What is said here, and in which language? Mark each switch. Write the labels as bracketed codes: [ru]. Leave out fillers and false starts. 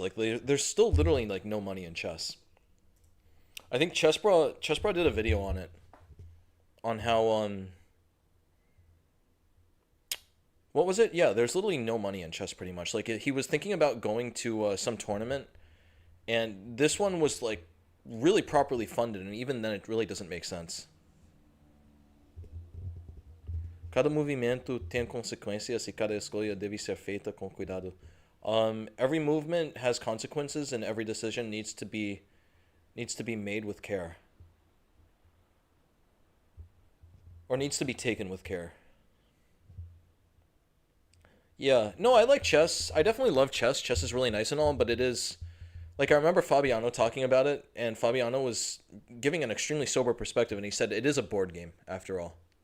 [en] Like there's still literally like no money in chess. I think Chessbro did a video on it on how what was it? Yeah, there's literally no money in chess pretty much. Like he was thinking about going to some tournament, and this one was like really properly funded, and even then it really doesn't make sense. [pt] Cada movimento tem consequências e cada escolha deve ser feita com cuidado. [en] Every movement has consequences, and every decision needs to be made with care, or needs to be taken with care. Yeah, no, I like chess. I definitely love chess. Chess is really nice and all, but it is like I remember Fabiano talking about it, and Fabiano was giving an extremely sober perspective, and he said it is a board game after all.